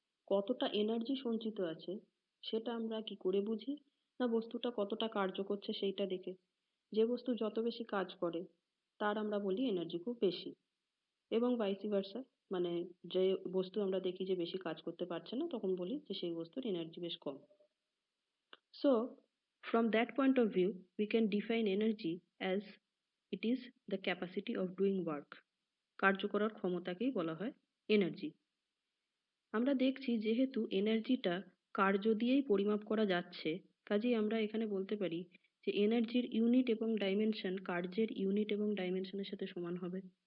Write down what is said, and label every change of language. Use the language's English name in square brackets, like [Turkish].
[Bangla] কতটা এনার্জি সঞ্চিত আছে সেটা আমরা কি করে বুঝি? না বস্তুটা কতটা কার্য করছে সেইটা দেখে। যে বস্তু যত বেশি কাজ করে তার আমরা বলি এনার্জি খুব বেশি, এবং ভাইস ভার্সা, মানে যে বস্তু আমরা দেখি যে বেশি কাজ করতে পারছে না তখন বলি যে সেই বস্তুর এনার্জি বেশ কম। [English] So from that point of view we can define energy as it is the capacity of doing work. [Bangla] কার্য করার ক্ষমতাকেই বলা হয় এনার্জি। আমরা দেখছি যেহেতু এনার্জিটা কার্য দিয়েই পরিমাপ করা যাচ্ছে, কাজেই আমরা এখানে বলতে পারি যে এনার্জির ইউনিট এবং ডাইমেনশন কার্যের ইউনিট এবং ডাইমেনশনের সাথে সমান হবে।